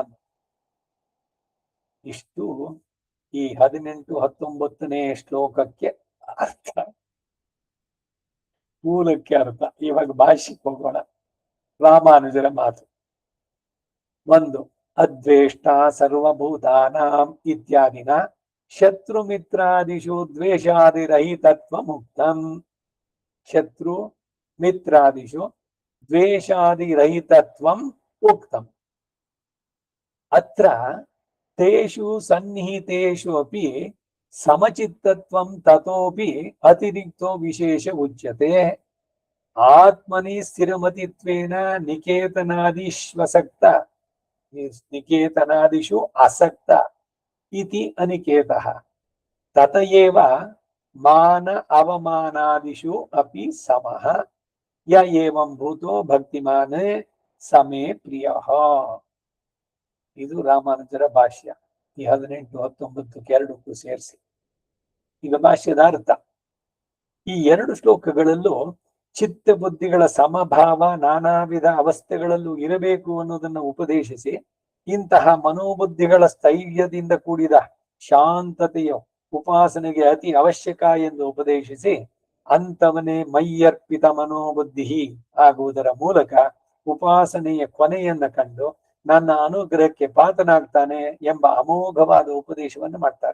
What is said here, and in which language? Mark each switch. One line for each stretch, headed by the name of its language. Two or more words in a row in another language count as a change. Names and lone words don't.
Kannada: ಇಷ್ಟು ಈ 18-19ನೇ ಶ್ಲೋಕಕ್ಕೆ ಅರ್ಥ, ಮೂಲಕ್ಕೆ ಅರ್ಥ. ಇವಾಗ ಭಾಷ್ಯಕ್ಕೆ ಹೋಗೋಣ. ರಾಮಾನುಜರ ಮಾತು. 1.
Sanskrit: ಅದ್ವೇಷ್ಟ ಸರ್ವಭೂತಾನಾಂ ಇತ್ಯಾದಿನ ಶತ್ರು ಮಿತ್ರಾದಿಷು ದ್ವೇಷಾದಿರಹಿತತ್ವ ಮುಕ್ತಂ. ಶತ್ರು ಮಿತ್ರಾದಿಷು ದ್ವೇಷಾದಿರಹಿತತ್ವಂ ಉಕ್ತಂ. ಅತ್ರ ತೇಷು ಸನ್ನಿಹಿತೇಷು ಅಪಿ ಸಮಚಿತ್ತತ್ವಂ ತತೋಪಿ ಅತಿರಿಕ್ತೋ ವಿಶೇಷ ಉಚ್ಯತೆ. ಆತ್ಮನಿ ಸ್ಥಿರಮತಿತ್ವೇನ ನಿಕೇತನಾದಿಷು ಅಸಕ್ತ ಇತಿ ಅನಿಕೇತಃ. ತತಯೇವ ಮಾನ ಅವಮಾನಾದಿಷು ಅಪಿ ಸಮಃ ಯ ಏವಂ ಭೂತೋ ಭಕ್ತಿಮಾನ್ ಸಮೇ ಪ್ರಿಯಃ.
Kannada: ಇದು ರಾಮಾನುಜರ ಭಾಷ್ಯ. ಈ 18-19 ಎರಡಕ್ಕೂ ಸೇರಿಸಿ. ಈಗ ಭಾಷ್ಯದ ಅರ್ಥ. ಈ 2 ಶ್ಲೋಕಗಳಲ್ಲೂ ಚಿತ್ತ ಬುದ್ಧಿಗಳ ಸಮಭಾವ ನಾನಾ ವಿಧ ಅವಸ್ಥೆಗಳಲ್ಲೂ ಇರಬೇಕು ಅನ್ನೋದನ್ನ ಉಪದೇಶಿಸಿ, ಇಂತಹ ಮನೋಬುದ್ಧಿಗಳ ಸ್ಥೈರ್ಯದಿಂದ ಕೂಡಿದ ಶಾಂತತೆಯ ಉಪಾಸನೆಗೆ ಅತಿ ಅವಶ್ಯಕ ಎಂದು ಉಪದೇಶಿಸಿ, ಅಂತವನೇ ಮೈಯರ್ಪಿತ ಮನೋಬುದ್ಧಿ ಆಗುವುದರ ಮೂಲಕ ಉಪಾಸನೆಯ ಕೊನೆಯನ್ನ ಕಂಡು ನನ್ನ ಅನುಗ್ರಹಕ್ಕೆ ಪಾತ್ರನಾಗ್ತಾನೆ ಎಂಬ ಅಮೋಘವಾದ ಉಪದೇಶವನ್ನು ಮಾಡ್ತಾರೆ.